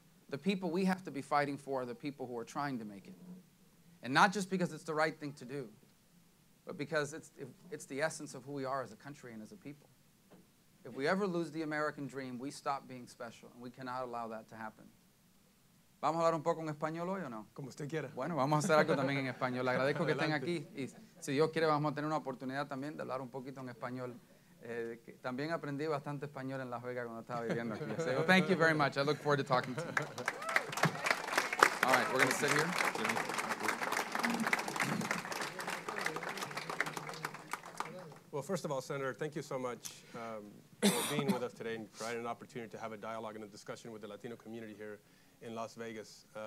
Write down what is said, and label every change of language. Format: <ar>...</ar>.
<en>The people we have to be fighting for are the people who are trying to make it. And not just because it's the right thing to do, but because it's the essence of who we are as a country and as a people. If we ever lose the American dream, we stop being special, and we cannot allow that to happen.</en> <es>¿Vamos a hablar un poco en español hoy o no? Como usted quiera. Bueno, vamos a hacer algo también en español. Le agradezco que estén aquí, y si Dios quiere vamos a tener una oportunidad también de hablar un poquito en español. También aprendí bastante español en Las Vegas cuando estaba viviendo aquí.</es> <en>So, well, thank you very much. I look forward to talking to you. All right, we're going to sit here. Well, first of all, Senator, thank you so much for being with us today and providing an opportunity to have a dialogue and a discussion with the Latino community here in Las Vegas.</en>